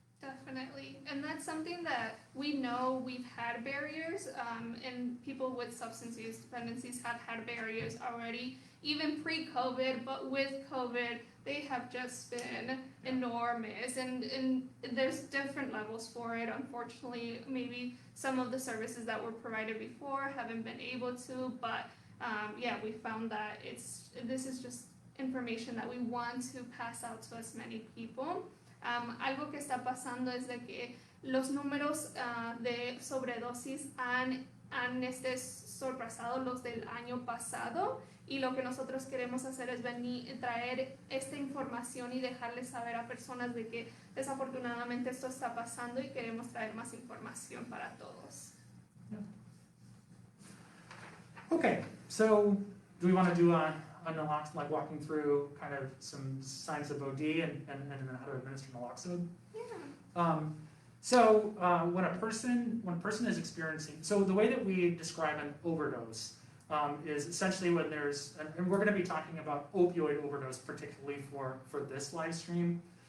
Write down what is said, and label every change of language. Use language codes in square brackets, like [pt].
[en] Definitely, and that's something that we know we've had barriers, and people with substance use dependencies have had barriers already, even pre-COVID, but with COVID, they have just been enormous, and there's different levels for it. Unfortunately, maybe some of the services that were provided before haven't been able to, but yeah, we found that this is just information that we want to pass out to as many people. [es] Algo que está pasando es de que los números de sobredosis han sobrepasado los del año pasado, y lo que nosotros queremos hacer es traer esta información y dejarles saber a personas de que desafortunadamente esto está pasando, y queremos traer más información para todos. [en] Yeah. Okay, so do we want to do a naloxone, like walking through kind of some signs of OD and how to administer naloxone? Yeah. So when a person is experiencing, so the way that we describe an overdose is essentially when there's, and we're going to be talking about opioid overdose particularly for this live stream.